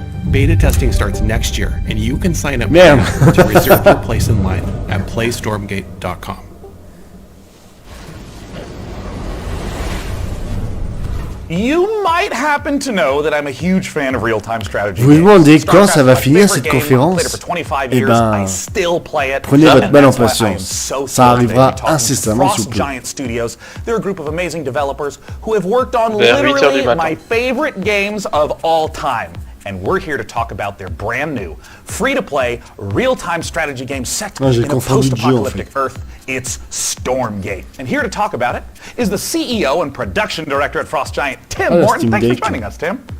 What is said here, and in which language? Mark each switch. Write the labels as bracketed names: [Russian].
[English] Beta testing starts next year, and you can sign up now to reserve your place in line at playstormgate.com. You might happen to know that I'm a huge fan of real-time strategy. [French] Vous vous demandez quand ça va finir cette conférence? Eh ben, prenez votre mal en patience. Ça arrivera incessamment sous peu. [English] They're a group of amazing developers who have worked on literally my favorite games of all time. And we're here to talk about their brand new, free-to-play, real-time strategy game set in a post-apocalyptic Earth. It's Stormgate. And here to talk about it is the CEO and production director at Frost Giant, Tim Morton. Thanks for joining us, Tim.